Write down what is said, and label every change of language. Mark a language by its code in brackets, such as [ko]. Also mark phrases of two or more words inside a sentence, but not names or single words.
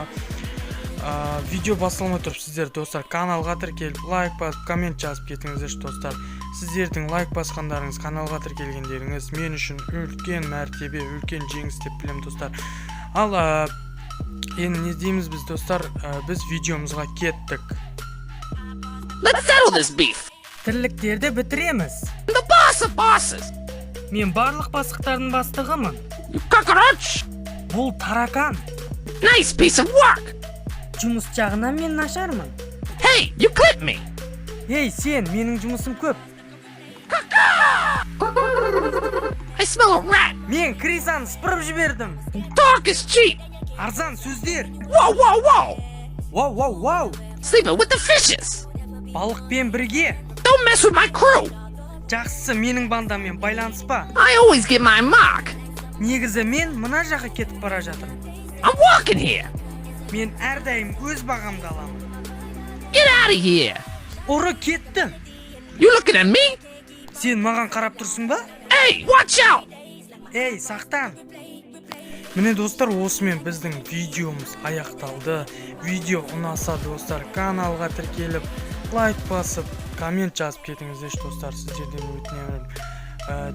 [kk] Видео басталмай тұрып, сіздер, достар, каналға тіркеліп, лайк басып, коммент жазып кетіңіздер, достар. Сіздердің лайк басқандарыңыз, каналға тіркелгендеріңіз мен үшін үлкен мәртебе, үлкен жеңіс деп білемін, достар. Ал енді не дейміз біз, достар? Біз видеомызға кеттік. [en] Let's settle this beef. [kk] Тірліктерді бітіреміз. [en] The boss of bosses. [kk] Мен барлық бастықтардың бастығымын. [en] You cockroach. [kk] Бұл таракан. [en] Nice piece of work. [kk] Жұмыс жағынан мен нашармын. [en] Hey, you clipped me. [kk] Ей, сен, менің жұмысым көп. [en] I smell a rat. [kk] Мен крисаны сыпырып жібердім. [en] Talk is cheap. [kk] Арзан сөздер. Whoa, whoa, whoa. Вау, вау, вау. [en] Sleeping with the fishes. [kk] Балықпен бірге. [en] Don't mess with my crew. [kk] Жақсысы, менің бандамен байланыспа. [en] I always get my mark. [kk] Негізі мен мына жаққа кетіп бара жатырмын. [en] I'm walking here. [kk] Мен әрдайым өз бағамды аламын. [en] Get out of here. [kk] Ұры кетті. [en] You looking at me? [kk] Сен маған қарап тұрсың ба? [en] Hey, watch out. [kk] Ей, сақтан. Міне, достар, осымен біздің видеомыз аяқталды. Видео ұнаса, достар, каналға тіркеліп, лайк басып, коммент жазып кетіңіздер, достар, сіздерден өтінемін.